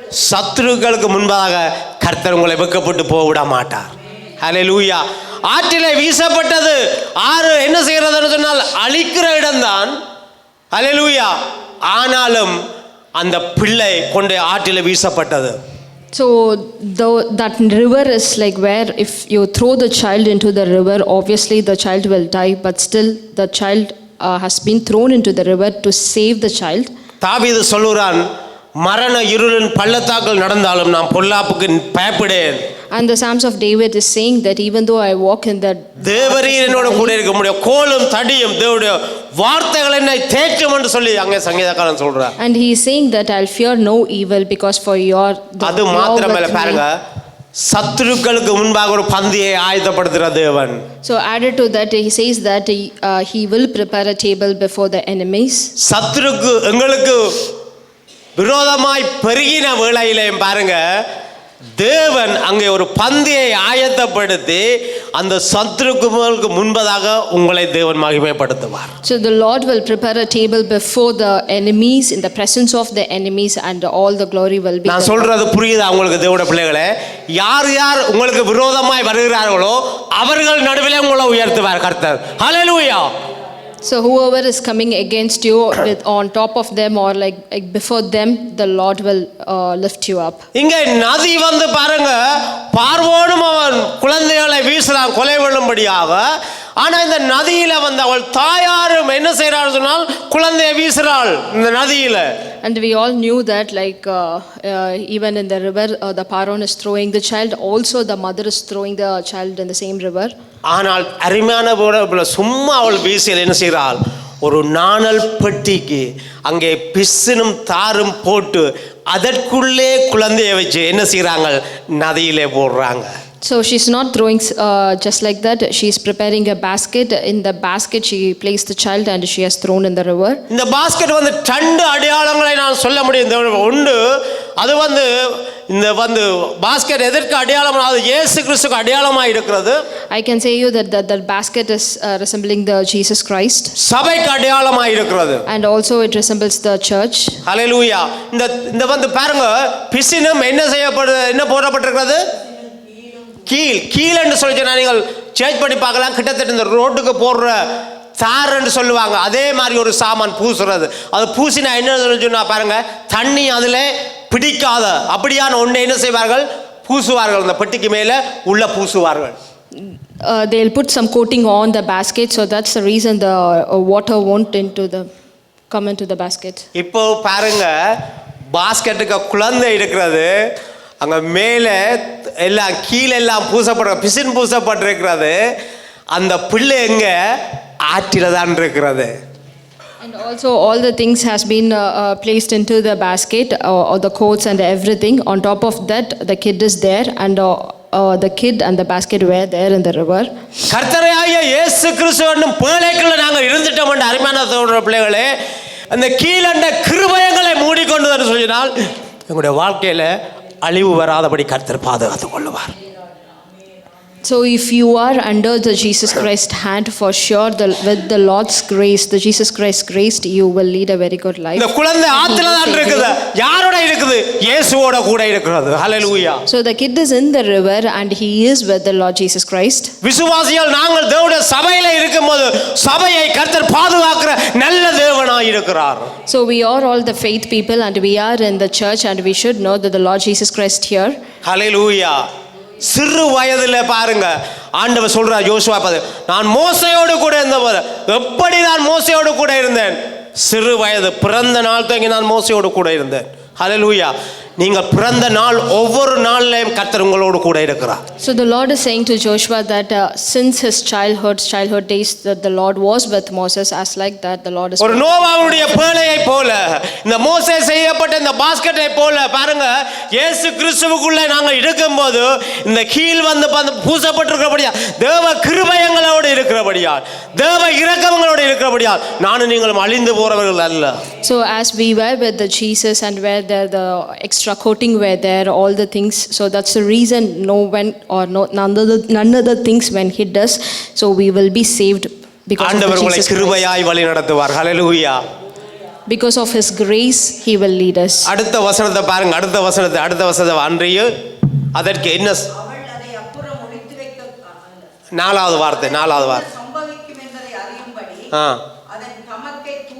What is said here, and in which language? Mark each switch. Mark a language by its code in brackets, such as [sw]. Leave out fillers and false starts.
[ta] சத்துருக்களுக்கு முன்பாக கர்த்தர் உங்களை வெட்கப்பட்டு போக விட மாட்டார். ஹல்லேலூயா. ஆற்றிலே வீசப்பட்டது ஆறு என்ன செய்கிறதுன்னு சொன்னால் அழிக்கிற இடம்தான். ஹல்லேலூயா. ஆனாலும் அந்த பிள்ளை கொண்டு ஆற்றிலே வீசப்பட்டது. [en] So that river is like where if you throw the child into the river, obviously the child will die, but still the child has been thrown into the river to save the child. [ta] தாவீது சொல்லுகிறான், மரண இருளின் பள்ளத்தாக்கில் நடந்தாலும் நான் பொல்லாப்புக்கு பயப்படேன். [en] And the Psalms of David is saying that even though I walk in the [ta] தேவரீர் என்னோட கூட இருக்க முடியும், கோலும் தடியும் தேவனுடைய வார்த்தைகள் என்னை தேற்றும் என்று சொல்லி அங்கே சங்கீதக்காரன் சொல்றார். [en] And he is saying that I'll fear no evil because for your [ta] அது மாத்திரமல்ல, பாருங்க, சத்துருக்களுக்கு முன்பாக ஒரு பந்தியை ஆயத்தப்படுத்துகிற தேவன். [en] So added to that he says that he will prepare a table before the enemies. [ta] சத்துருக்கு எங்களுக்கு விரோதமாய் பெருகின வேளையிலேயும் பாருங்க, தேவன் அங்கே ஒரு பந்தியை ஆயத்தப்படுத்தி அந்த சத்துருக்களுக்கு முன்பதாக உங்களை தேவன் மகிமைப்படுத்துவார். [en] So the Lord will prepare a table before the enemies, in the presence of the enemies, and all the glory will be. [ta] நான் சொல்றது புரியுதா உங்களுக்கு தேவனுடைய பிள்ளைகளே? யார் யார் உங்களுக்கு விரோதமாய் வருகிறார்களோ அவர்கள் நடுவிலே உங்களை உயர்த்துவார் கர்த்தர். ஹல்லேலூயா. [en] So whoever is coming against you with on top of them or like before them, the Lord will lift you up. [ta] இங்க நதி வந்து பாருங்க, பார்வோனும் அவன் குழந்தைகளை வீசுறான் கொலை பண்ணும்படியாக. ஆனா இந்த நதியில வந்து அவள் தாயாரும் என்ன செய்றாள் சொன்னால் குழந்தையை வீசுறாள் இந்த நதியில. [en] And we all knew that even in the river the Paron is throwing the child, also the mother is throwing the child in the same river. [ta] ஆனால் அருமையான சும்மா அவள் வீசியல் என்ன செய்கிறாள், ஒரு நாணல் பெட்டிக்கு அங்கே பிசினும் தாரும் போட்டு அதற்குள்ளே குழந்தையை வச்சு என்ன செய்கிறாங்க, நதியிலே போடுறாங்க. [en] So she's not throwing just like that. She's preparing a basket. In the basket she placed the child and she has thrown in the river. [ta] இந்த பாஸ்கெட் வந்து ரெண்டு அடையாளங்களை நான் சொல்ல முடியும். ஒன்று, அது வந்து இந்த வந்து பாஸ்கெட் எதற்கு அடையாளம், அது இயேசு கிறிஸ்துவுக்கு அடையாளமாக இருக்கிறது. [en] I can say you that the basket is resembling the Jesus Christ. [ta] சபைக்கு அடையாளமாக இருக்கிறது. [en] And also it resembles the church. [ta] ஹல்லேலூயா. இந்த வந்து பாருங்க, பிசினும் என்ன போடப்பட்டிருக்கிறது, கீழ் என்று சொல்லி சொன்னா நீங்கள் சேஞ்ச் பண்ணி பார்க்கலாம். கிட்டத்தட்ட இந்த ரோட்டுக்கு போடுற தார் என்று சொல்லுவாங்க, அதே மாதிரி ஒரு சாமான் பூசுறது. அது பூசினா என்ன சொன்னா பாருங்க, தண்ணி அதில் பிடிக்காத அப்படியான ஒன்றை என்ன செய்வார்கள், பூசுவார்கள். அந்த பெட்டிக்கு மேலே உள்ள பூசுவார்கள். [en] They'll put some coating on the basket, so that's the reason the water won't come into the basket. [ta] இப்போ பாருங்க, பாஸ்கெட்டுக்கு குழந்தை இருக்கிறது, அங்க மேலே எல்லாம் கீழெல்லாம் பிசின் பூசப்பட்டிருக்கிறது. அந்த பிள்ளை எங்க, ஆற்றில தான் இருக்கிறது. [en] And also all the things has been placed into the basket, or the coats and everything. On top of that the kid is there, and the kid and the basket were there in the river. [ta] கர்த்தராகிய இயேசு கிறிஸ்து என்னும் பேழைக்குள்ள நாங்கள் இருந்துட்டோம் என்ற அருமையான சகோதர பிள்ளைகளே, அந்த கீழண்ட கிருபைகளை மூடிக்கொண்டு சொல்லினால் எங்களுடைய வாழ்க்கையில அழிவு வராதபடி கர்த்தர் பாதுகாத்துக் கொள்ளுவார். [en] So if you are under the Jesus Christ hand, for sure with the Lord's grace, the Jesus Christ grace, you will lead a very good life. [ta] இந்த குழந்தை ஆத்துல தான் இருக்குது. யாரோட இருக்குது? இயேசுவோட கூட இருக்கிறது. ஹல்லேலூயா. [en] So the kid is in the river and he is with the Lord Jesus Christ. [ta] விசுவாசிகள் நாங்கள் தேவனுடைய சபையில இருக்கும்போது சபையை கர்த்தர் பாதுகாக்கிற நல்ல தேவனாய் இருக்கிறார். [en] So we are all the faith people and we are in the church and we should know that the Lord Jesus Christ here. [ta] ஹல்லேலூயா. சிறு வயதுல பாருங்க ஆண்டவர் சொல்றார் யோசுவா நான் மோசையோடு கூட இருந்தபோது எப்படி நான் மோசையோடு கூட இருந்தேன்? சிறு வயது பிறந்த நாள் தொடங்கி நான் மோசையோடு கூட இருந்தேன். ஹல்லேலூயா. நீங்கள் பிறந்த நாள் ஒவ்வொரு நாளிலேயும் கர்த்தர் உங்களோடு கூட இருக்கிறார். [en] So the Lord is saying to Joshua that since his childhood days that the Lord was with Moses, as like that the Lord is [ta] ஒரு நோவாவுடைய பேழையை போல இந்த மோசே செய்யப்பட்ட இந்த பாஸ்கெட்டை போல பாருங்க இயேசு கிறிஸ்துவுக்குள்ளே நாங்கள் இருக்கும்போது இந்த கீழ் வந்து பூசப்பட்டிருக்கிறபடியா தேவ கிருபையங்களோடு இருக்கிறபடியால் தேவ இரக்கங்களோடு இருக்கிறபடியால் நானும் நீங்களும் அழிந்து போறவர்கள் அல்ல. [en] So as we were with the Jesus and where the extra coating were there, all the things, so that's the reason none other things when hit us, so we will be saved because of [ta] ஆண்டவர் உங்களை [en] Jesus [ta] கிருபையாய் வழி நடத்துவார். ஹல்லேலூயா. [en] Because of his grace he will lead us. [ta] அடுத்த வசனத்தை பாருங்க. அடுத்த வசனத்தை அன்றைய அதற்கு என்ன அவள் அதை அப்புறம் ஒளித்து வைக்க நாலாவது வார்த்தை சம்பவிக்கும் என்பதை அறியும்படி அதன் தமக்கை